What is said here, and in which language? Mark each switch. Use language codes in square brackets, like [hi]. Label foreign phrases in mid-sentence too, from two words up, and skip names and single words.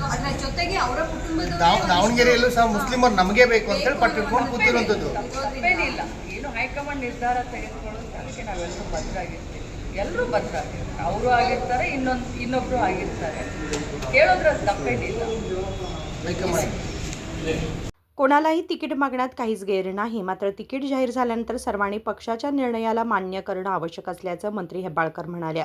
[kn] ಅದರ ಜೊತೆಗೆ ಅವರ ಕುಟುಂಬದ ದಾವಣಗೆರೆಯಲ್ಲೂ ಸಹ ಮುಸ್ಲಿಮರು ನಮಗೆ ಬೇಕು ಅಂತ ಹೇಳಿ ಪಟ್ಟಿಟ್ಕೊಂಡು ಕೂತಿರುವಂಥದ್ದು ತಪ್ಪೇನಿಲ್ಲ. ಏನು ಹೈಕಮಾಂಡ್ ನಿರ್ಧಾರ ತೆಗೆದುಕೊಳ್ಳೋದು, ಅದಕ್ಕೆ ನಾವೆಲ್ಲರೂ ಭದ್ರಾಗಿರ್ತೀವಿ. ಎಲ್ಲರೂ ಭದ್ರಾಗಿರ್ತಾರೆ. ಅವರು ಆಗಿರ್ತಾರೆ, ಇನ್ನೊಬ್ಬರು ಆಗಿರ್ತಾರೆ. ಕೇಳೋದ್ರಲ್ಲಿ ತಪ್ಪೇನಿಲ್ಲ. [mr] कोणालाही तिकीट मागण्यात काहीच गैर नाही. मात्र तिकीट जाहीर झाल्यानंतर सर्वांनी पक्षाच्या निर्णयाला मान्य करणं आवश्यक असल्याचं मंत्री हेब्बाळकर म्हणाल्या.